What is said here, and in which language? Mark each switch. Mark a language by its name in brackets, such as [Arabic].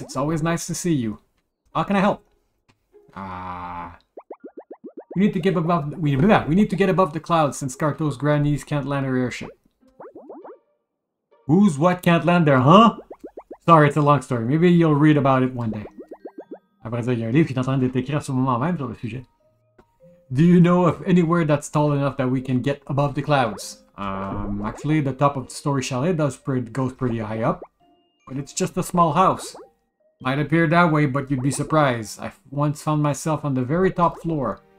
[English] It's always nice to see you. How can I help? We need to get above. We need to get above the clouds since Carto's grannies can't land her airship. Who's what can't land there, huh? Sorry, it's a long story. Maybe you'll read about it one day. [French] Après ça, il y a un livre qui est en train d'être écrit sur le moment même sur le sujet. [English] Do you know of anywhere that's tall enough that we can get above the clouds? Actually, the top of the story chalet goes pretty high up, but it's just a small house. Might appear that way, but you'd be surprised. I once found myself on the very top floor.